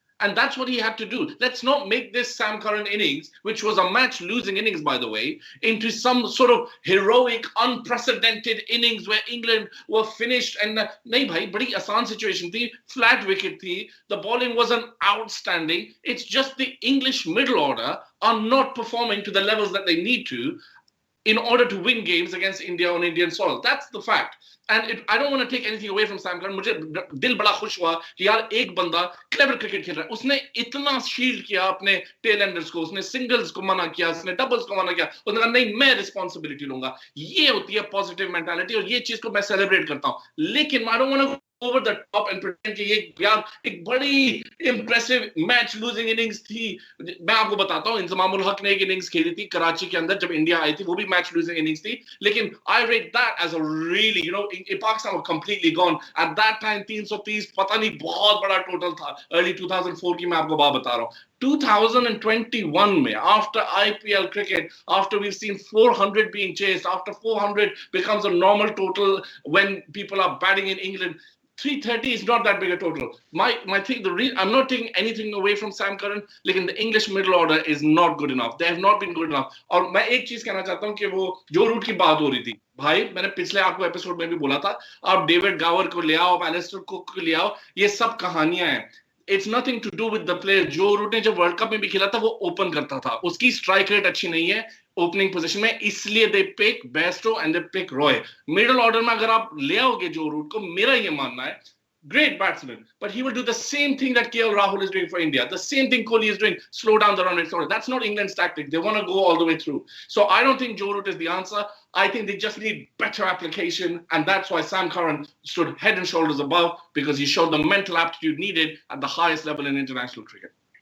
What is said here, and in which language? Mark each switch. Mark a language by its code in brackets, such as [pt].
[en] And that's what he had to do. Let's not make this Sam Curran innings, which was a match-losing innings, by the way, into some sort of heroic, unprecedented innings where England were finished. [hi] And nahi bhai, badi aasan situation thi, flat wicket thi, [en] the bowling wasn't outstanding. It's just the English middle order are not performing to the levels that they need to in order to win games against India on Indian soil. That's the fact. And I don't want to take anything away from Sam Curran. [hi] मुझे दिल बड़ा खुश हुआ कि यार एक बंदा clever cricket खेल रहा है. उसने इतना शील्ड किया अपने टेल एंडर्स को, उसने सिंगल्स को मना किया, उसने डबल्स को मना किया. उसने कहा नहीं, मैं रिस्पांसिबिलिटी लूंगा. ये होती है पॉजिटिव मेंटालिटी और ये चीज को मैं सेलिब्रेट करता हूं. लेकिन [en] I don't want to over the top and pretend [hi] कि ये यार एक बड़ी [en] impressive match losing innings [hi] थी. मैं आपको बताता हूँ, इंजमाम उल हक ने एक innings खेली थी कराची के अंदर जब इंडिया आई थी, वो भी match losing innings थी. लेकिन [en] I rate that as a really, Pakistan was completely gone at that time. [hi] 330 पता नहीं बहुत बड़ा total था. Early 2004 की मैं आपको बात बता रहा हूँ. [en] 2021 में, after IPL cricket, after we've seen 400 being chased, after 400 becomes a normal total when people are batting in England, 330 is not that big a total. My thing, I'm not taking anything away from Sam Curran, [hi] लेकिन [en] the English middle order is not good enough. They have not been good enough. [hi] और मैं एक चीज कहना चाहता हूँ कि वो जो रूट की बात हो रही थी, भाई मैंने पिछले आपको एपिसोड में भी बोला था, आप डेविड गावर को ले आओ, आप एलिस्टर कुक को ले आओ, ये सब कहानियां हैं. [en] It's nothing to do with the player. [hi] जो रूट ने जब वर्ल्ड कप में भी खेला था वो ओपन करता था, उसकी स्ट्राइक रेट अच्छी नहीं है ओपनिंग पोजीशन में, इसलिए [en] They pick Bairstow and they pick Roy. [hi] Middle order में अगर आप ले आओगे जो रूट को, मेरा ये मानना है [en] great batsman, but he will do the same thing that KL Rahul is doing for India. The same thing Kohli is doing, slow down the run rate. That's not England's tactic. They want to go all the way through. So I don't think Joe Root is the answer. I think they just need better application, and that's why Sam Curran stood head and shoulders above, because he showed the mental aptitude needed at the highest level in international cricket.